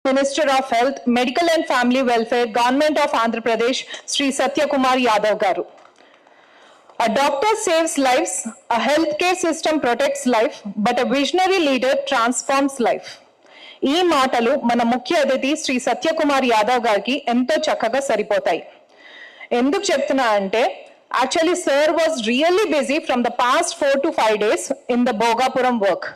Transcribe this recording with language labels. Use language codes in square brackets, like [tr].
[en] Minister of Health, Medical and Family Welfare, Government of Andhra Pradesh, Sri Satya Kumar Yadav garu. A doctor saves lives, a healthcare system protects life, but a visionary leader transforms life. [te] ఈ మాటలు మన ముఖ్య అతిథి శ్రీ సత్యకుమార్ యాదవ్ గారికి ఎంతో చక్కగా సరిపోతాయి. ఎందుకు చెప్తున్నా అంటే [en] actually sir was really busy from the past 4 to 5 days in the Bhogapuram work.